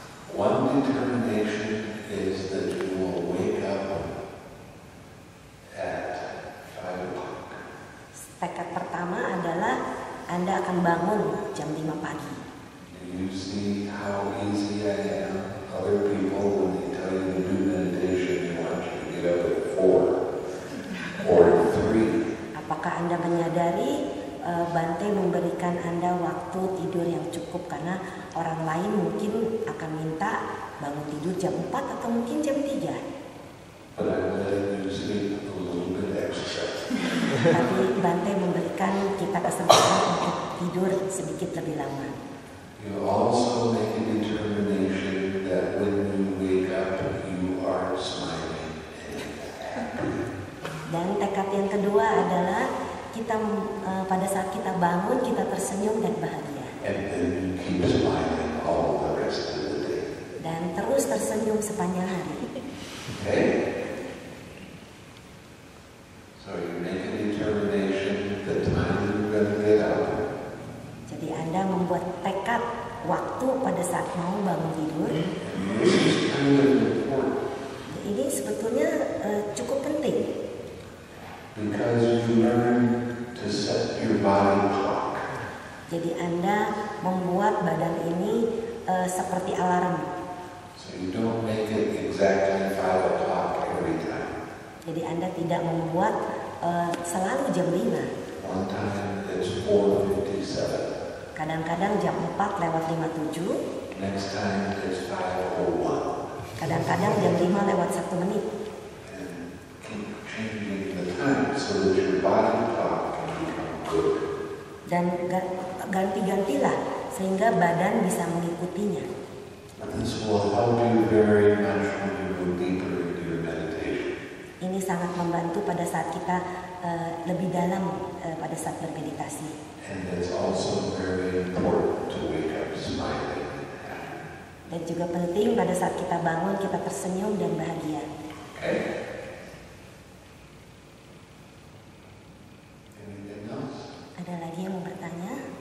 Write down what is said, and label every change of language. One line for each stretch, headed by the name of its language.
English: One determination is that you will wake up at 5 o'clock.
Indonesian: Tekad pertama adalah Anda akan bangun jam 5 pagi.
English: Do you see how easy I am? Other people, when they tell you to do meditation, they want you to get up at 4 or 3.
Indonesian: Apakah Anda menyadari Bante memberikan Anda waktu tidur yang cukup, karena orang lain mungkin akan minta bangun tidur jam 4 atau mungkin jam 3.
English: But I'm letting you sleep a little bit extra.
Indonesian: Tapi Bante memberikan kita kesempatan untuk tidur sedikit lebih lama.
English: You also make a determination that when you wake up, you are smiling and happy.
Indonesian: Dan tekad yang kedua adalah kita pada saat kita bangun kita tersenyum dan bahagia.
English: And then you keep smiling all the rest of the day.
Indonesian: Dan terus tersenyum sepanjang hari.
English: Okay? So you make a determination the time you're going to get up.
Indonesian: Jadi Anda membuat tekad waktu pada saat mau bangun tidur.
English: And this is kind of important
Indonesian: Ini sebetulnya cukup penting.
English: because you learn to set your body clock.
Indonesian: Jadi Anda membuat badan ini seperti alarm.
English: So you don't make it exactly 5 o'clock every time.
Indonesian: Jadi Anda tidak membuat selalu jam 5.
English: One time it's 4:57.
Indonesian: Kadang-kadang jam 4 lewat 57.
English: Next time it's 5:01.
Indonesian: Kadang-kadang jam 5 lewat 1 menit.
English: And keep changing the time so that your body clock can become good.
Indonesian: Dan ganti-gantilah sehingga badan bisa mengikutinya.
English: And this will help you very much when you go deeper into your meditation.
Indonesian: Ini sangat membantu pada saat kita lebih dalam pada saat bermeditasi.
English: And it's also very important to wake up smiling.
Indonesian: Dan juga penting pada saat kita bangun kita tersenyum dan bahagia.
English: Okay? Anything else?
Indonesian: Ada lagi yang mau bertanya?